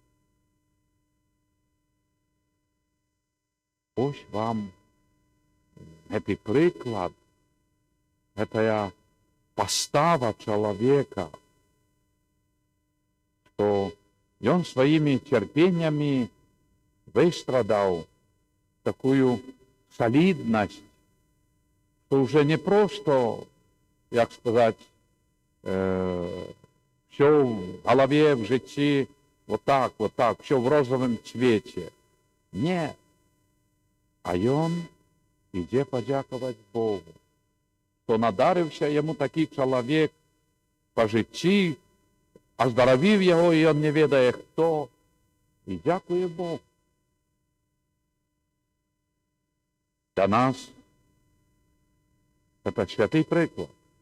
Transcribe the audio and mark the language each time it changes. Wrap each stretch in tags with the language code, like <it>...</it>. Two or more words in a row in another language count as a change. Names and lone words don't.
<be>Ось вам гэты прыклад, гэтая пастава чалавека, што ён сваімі цярпеннямі выстрадаў</be> <ru>такую солидность, что уже не просто, як сказать, все в голове,</ru> <uk>в житті,</uk> <ru>вот так, все в розовом цвете. Нет.</ru> <be>А ён ідзе падзякаваць Богу, што надарыўся яму такі чалавек па жыцці, аздаравіў яго, і ён не ведае хто, і дзякуе Богу.</be> <ru>Для нас это</ru> <be>святы прыклад.</be>